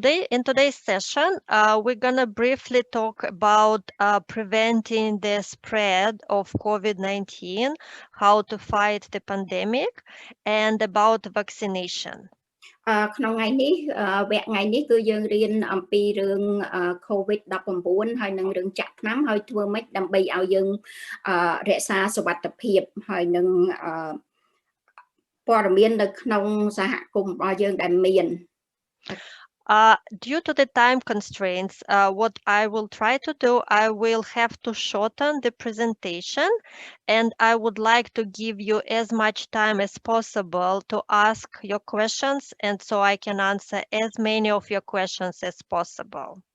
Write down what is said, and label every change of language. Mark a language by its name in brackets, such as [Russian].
[English] In today's session, we're gonna briefly talk about preventing the spread of COVID-19, how to fight the pandemic, and about vaccination. [Khmer] ក្នុងថ្ងៃនេះវគ្គថ្ងៃនេះគឺយើងរៀនអំពីរឿង COVID-19 ហើយនឹងរឿងចាក់ថ្នាំហើយធ្វើម៉េចដើម្បីឲ្យយើងរក្សាសុវត្ថិភាពហើយនឹងព័ត៌មាននៅក្នុងសហគមន៍របស់យើងដែលមាន [English] Due to the time constraints, what I will try to do, I will have to shorten the presentation, and I would like to give you as much time as possible to ask your questions, and so I can answer as many of your questions as possible.